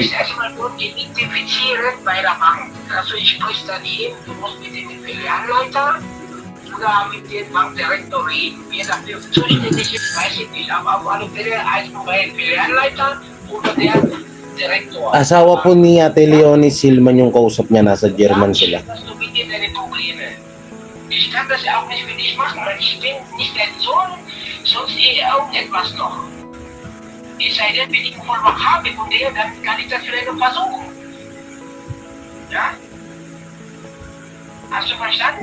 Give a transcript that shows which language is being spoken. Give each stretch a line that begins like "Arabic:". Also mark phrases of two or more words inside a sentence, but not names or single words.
German: dich erstmal nur identifizieren bei der Bank. Also ich spreche daneben, du musst mit dem Filialleiter oder mit dem Bankdirektor reden. Wer dafür zuständig ist, weiß ich nicht. Aber auf alle Fälle eins von beiden Filialleiter oder der Direktor.
Filipino: Asawa po ni Ate Leonie Silman yung kausap niya, nasa German sila.
German: Hast du mit dir deine Probleme? Ich kann das auch nicht für dich machen, weil ich bin nicht dein Sohn, sonst irgendetwas noch. Es sei denn, wenn ich einen Vollmacht habe von dir, dann kann ich das vielleicht noch versuchen. Ja? Hast du verstanden?